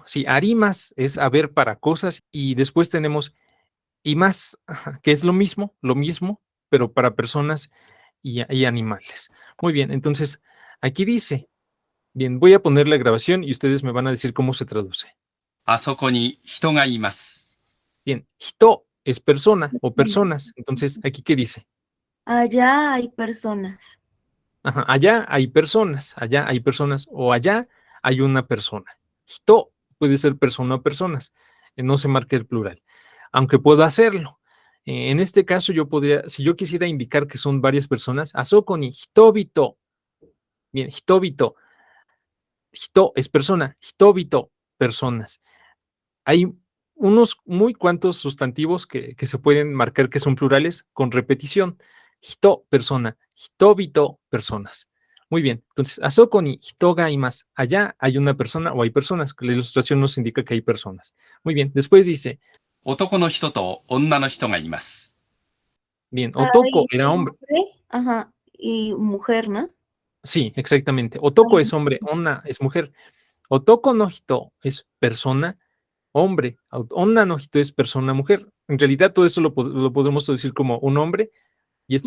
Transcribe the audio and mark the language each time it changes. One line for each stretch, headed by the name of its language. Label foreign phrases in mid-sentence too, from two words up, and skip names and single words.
Spanish: Sí, arimas es haber para cosas y después tenemos imas, que es lo mismo, pero para personas y animales. Muy bien, entonces aquí dice, bien, voy a poner la grabación y ustedes me van a decir cómo se traduce.
Japanese: あそこに人がいます。
Spanish: Bien, hito es persona o personas. Entonces, ¿aquí qué dice? Allá hay personas. Ajá, allá hay personas o allá hay una persona. Hito puede ser persona o personas. No se marca el plural, aunque puedo hacerlo. En este caso, yo podría, si yo quisiera indicar que son varias personas,
Japanese: あそこに人々.
Spanish: Bien, hitobito. Hito es persona, hitobito, personas. Hay unos muy cuantos sustantivos que se pueden marcar que son plurales con repetición. Hito, persona. Hitobito, personas. Muy bien. Entonces,
Japanese: あそこに人がいます.
Spanish: Allá hay una persona o hay personas. La ilustración nos indica que hay personas. Muy bien. Después dice,
Japanese: 男の人と女の人がいます。
Spanish: bien, otoko Hay era hombre. Ajá, y mujer, ¿no? Sí, exactamente. Otoko Ay, es hombre, onna es mujer.
Japanese: 男の人
Spanish: es persona, hombre.
Japanese: 女の人
Spanish: es persona, mujer. En realidad todo eso lo podemos traducir como un hombre y esto